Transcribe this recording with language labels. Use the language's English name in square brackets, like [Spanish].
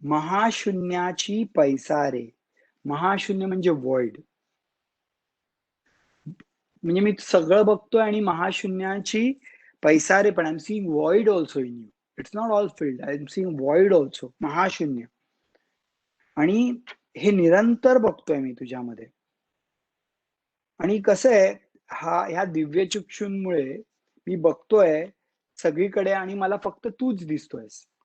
[Marathi] महाशून्याची पैसारे. महाशून्य म्हणजे वर्ल्ड. मी सगळं बघतोय आणि महाशून्याची पैसारे, पण [English] I am seeing void also in you. It's not all filled, I am seeing void also, महाशून्य. [Marathi] आणि हे निरंतर बघतोय मी तुझ्यामध्ये. आणि कसं आहे, ह्या दिव्य चक्षुंमुळे मी बघतोय सगळीकडे आणि मला फक्त तूच दिसतोयस.